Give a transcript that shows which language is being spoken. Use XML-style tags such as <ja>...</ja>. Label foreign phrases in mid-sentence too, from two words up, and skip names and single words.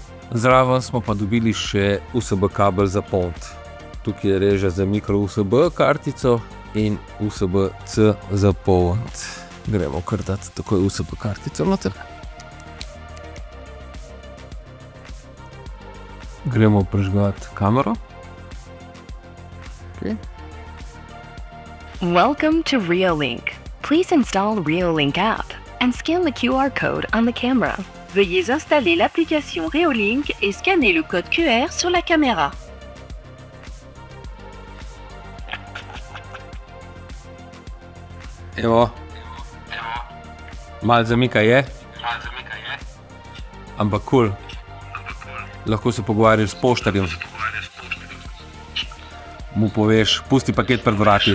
<sl>Zraven smo pa dobili še USB kabel za pont. Tukaj je reža za micro USB kartico in USB-C za pont. Gremo kar dati takoj USB kartico noter. Gremo prižgati kamero.</sl> <en>Okay. Welcome to Reolink. Please install Reolink app and scan the QR code on the camera.</en> <fr>Veuillez installer l'application Reolink et scanner le code QR sur la caméra.</fr> <sl>Evo. Malo zamika je. Ampak cool. Lahko se pogovarjaš s poštarjem. Mu poveš, pusti paket pred vrati.</sl>